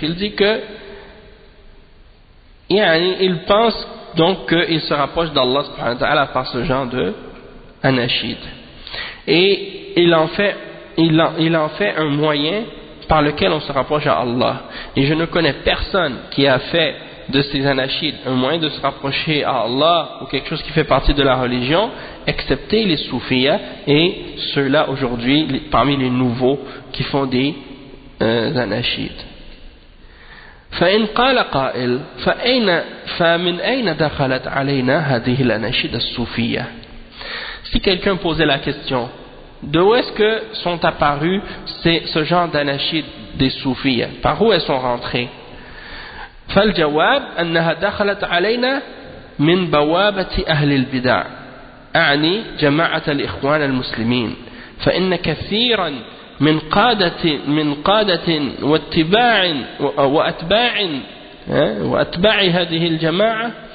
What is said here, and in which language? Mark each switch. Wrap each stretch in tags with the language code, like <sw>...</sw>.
<fr>Il dit que il pense donc qu'il se rapproche d'Allah subhanahu wa ta'ala par ce genre de anachid et il en fait un moyen par lequel on se rapproche à Allah et je ne connais personne qui a fait de ces anachids un moyen de se rapprocher à Allah ou quelque chose qui fait partie de la religion excepté les soufiyas et ceux-là aujourd'hui parmi les nouveaux qui font des anachid.</fr> <ar>فإن قال قائل فمن أين دخلت علينا هذه الأناشيد الصوفية.</ar> <fr>Si quelqu'un posait la question, d'où est-ce que sont apparus ce genre d'anachid des soufis, par où elles sont rentrées?</fr> <ar>فالجواب أنها دخلت علينا من بوابة أهل البدع، أعني جماعة الإخوان المسلمين، فإن كثيرا من قادة وأتباع هذه الجماعة</ar>